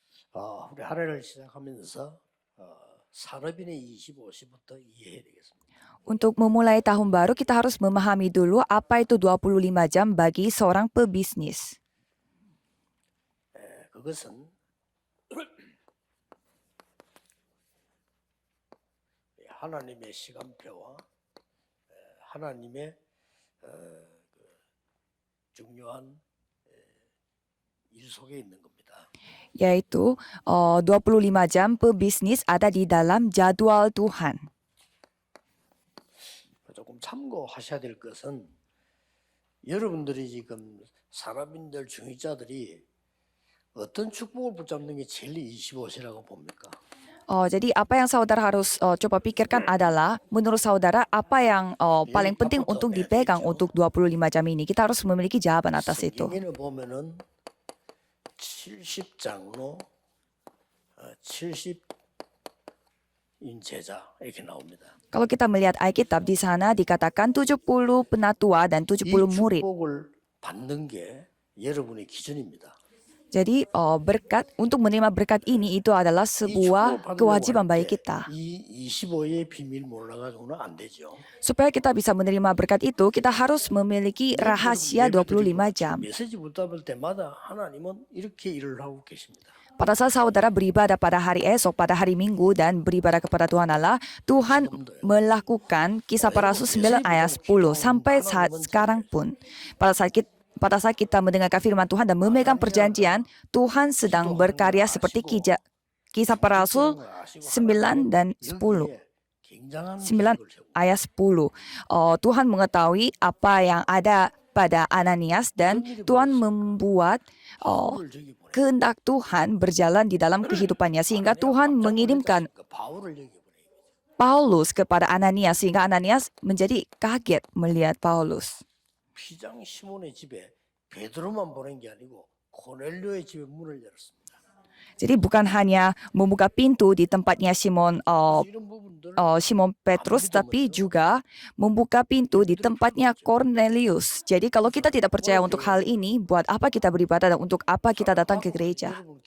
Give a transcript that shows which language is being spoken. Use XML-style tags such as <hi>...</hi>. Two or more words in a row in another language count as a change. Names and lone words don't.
<ko>우리 한 해를 시작하면서 산업인의 25시부터 이해해야 되겠습니다.</ko> <id>Untuk memulai tahun baru, kita harus memahami dulu apa itu 25 jam bagi seorang pebisnis.</id> <ko>그것은 하나님의 시간표와 하나님의 중요한 일 속에 있는 겁니다.</ko> <id>Yaitu 25 jam pebisnis ada di dalam jadwal Tuhan.</id> <ko>조금 참고하셔야 될 것은 여러분들이 지금 산업인들 중위자들이 어떤 축복을 붙잡는 게 제일 25시라고 봅니까?</ko> <id>Jadi apa yang saudara harus coba pikirkan adalah, menurut saudara apa yang paling penting untuk dipegang untuk 25 jam ini? Kita harus memiliki jawaban atas itu.</id> <ko>성경에는 보면은 70장로 70인 제자 이렇게 나옵니다.</ko> <id>Kalau kita melihat Alkitab, di sana dikatakan 70 penatua dan 70 이 murid.</id> <ko>축복을 받는 게 여러분의 기준입니다.</ko> <id>Jadi untuk menerima berkat ini itu adalah sebuah kewajiban bagi kita.</id> <ko>이 25의 비밀 몰라가지고는 안 되죠.</ko> <id>Supaya kita bisa menerima berkat itu, kita harus memiliki rahasia 25 jam.</id> <ko>메시지 붙잡을 때마다 하나님은 이렇게 일을 하고 계십니다.</ko> <id>Pada saat saudara beribadah pada hari esok, pada hari Minggu, dan beribadah kepada Tuhan Allah, Tuhan melakukan Kisah Para Rasul 9 ayat 10 sampai saat sekarang pun. Pada saat kita mendengarkan firman Tuhan dan memegang perjanjian, Tuhan sedang berkarya seperti Kisah Para Rasul 9 dan 10. 9 ayat 10. Tuhan mengetahui apa yang ada pada Ananias dan Tuhan membuat kehendak Tuhan berjalan di dalam kehidupannya sehingga Tuhan mengirimkan Paulus kepada Ananias sehingga Ananias menjadi kaget melihat Paulus.</id> <ko>피장 시몬의 집에 베드로만 보낸 게 아니고 고넬료의 집에 문을 열었습니다.</ko> <id>Jadi bukan hanya membuka pintu di tempatnya Simon Petrus, tapi juga membuka pintu di tempatnya Cornelius. Jadi kalau kita tidak percaya untuk hal ini, buat apa kita beribadah dan untuk apa kita datang ke gereja?</id>